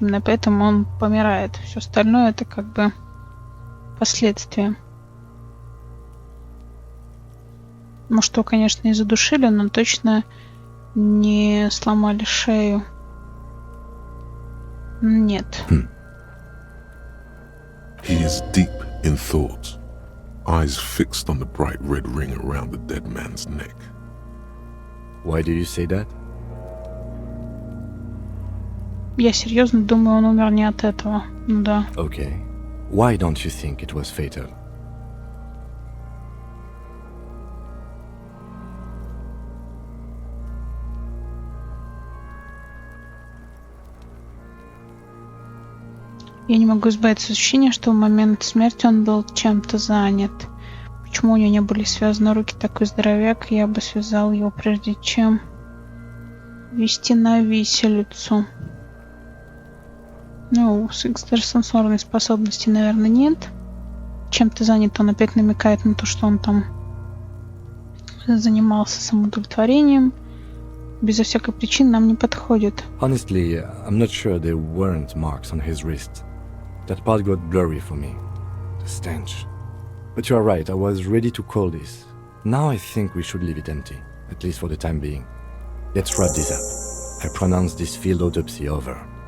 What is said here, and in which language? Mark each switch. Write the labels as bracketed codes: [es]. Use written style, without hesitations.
[ru] Именно поэтому он помирает. Все остальное это как бы последствия. Может, его, конечно, и задушили, но точно не сломали шею. Нет. [en] He is deep in thought, eyes fixed on the bright red ring around the dead man's neck. Why do you say that? [ru] Я серьезно думаю, он умер не от этого. Ну да. [en] Okay. Why don't you think it was fatal? [ru] Я не могу избавиться от ощущения, что в момент смерти он был чем-то занят. Почему у него не были связаны руки? Такой здоровяк, я бы связал его, прежде чем вести на виселицу. Ну, с экстрасенсорной способности, наверное, нет. Чем-то занят, он опять намекает на то, что он там занимался самоудовлетворением. Безо всякой причины нам не подходит. [en] Honestly, I'm not sure there weren't marks on his wrist. That part got blurry for me. The stench. But you are right, I was ready to call this. Now I think we should leave it empty, at least for the time being. Let's wrap this up. I pronounce this field autopsy over.